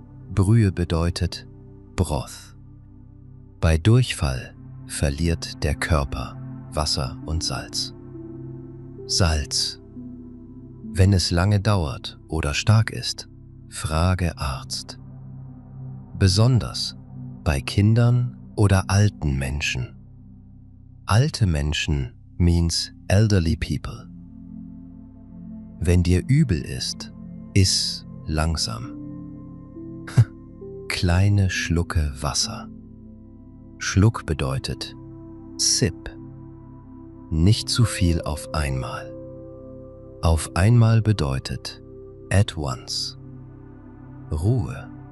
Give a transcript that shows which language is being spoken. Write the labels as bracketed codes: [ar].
[de] Brühe bedeutet Broth. Bei Durchfall verliert der Körper Wasser und Salz. Salz. Wenn es lange dauert oder stark ist, frage Arzt. Besonders bei Kindern oder alten Menschen. [en] Alte Menschen means elderly people. [de] Wenn dir übel ist, iss langsam. Kleine Schlucke Wasser. Schluck bedeutet Sip. Nicht zu viel auf einmal. Auf einmal bedeutet [en] at once. [de] Ruhe.